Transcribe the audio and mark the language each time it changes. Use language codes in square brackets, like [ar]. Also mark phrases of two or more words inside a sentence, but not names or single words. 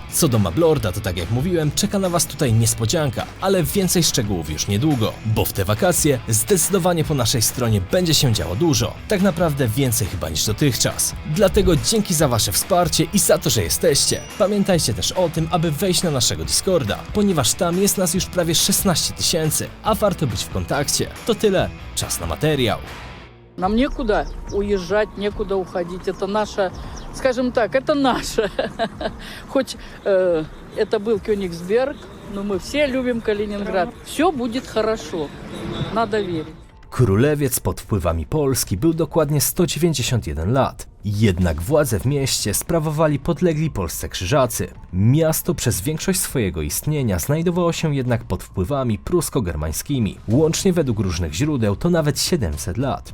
[pl] Co do Mablorda, to tak jak mówiłem, czeka na Was tutaj niespodzianka, ale więcej szczegółów już niedługo, bo w te wakacje zdecydowanie po naszej stronie będzie się działo dużo. Tak naprawdę więcej chyba niż dotychczas. Dlatego dzięki za Wasze wsparcie i za to, że jesteście. Pamiętajcie też o tym, aby wejść na naszego Discorda, ponieważ tam jest nas już prawie 16 000, a warto być w kontakcie. To tyle. Czas na materiał. [ru] Нам некуда уезжать, некуда уходить. Это наше, скажем так, это наше. Хоть это был Кёнигсберг, но мы все любим Калининград. Все будет хорошо. Надо верить. [pl] Królewiec pod wpływami Polski był dokładnie 191 lat. Jednak władzę w mieście sprawowali podlegli Polsce krzyżacy. Miasto przez większość swojego istnienia znajdowało się jednak pod wpływami prusko-germańskimi. Łącznie według różnych źródeł to nawet 700 lat.